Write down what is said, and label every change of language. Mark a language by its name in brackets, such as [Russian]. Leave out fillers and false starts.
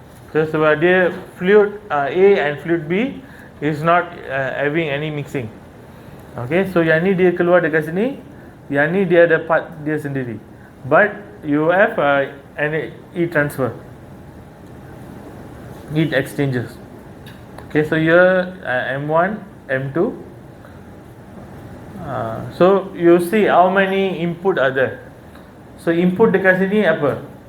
[English] So [Malay] sebab dia [English] fluid A and fluid B is not having any mixing. [Malay] Okay, so yang ni dia keluar dekat sini, yang ni dia ada part dia sendiri. [English] But you have an heat transfer, heat exchangers. Okay, so here M1, M2. So you see how many input are there. [Malay] So input dekat sini apa?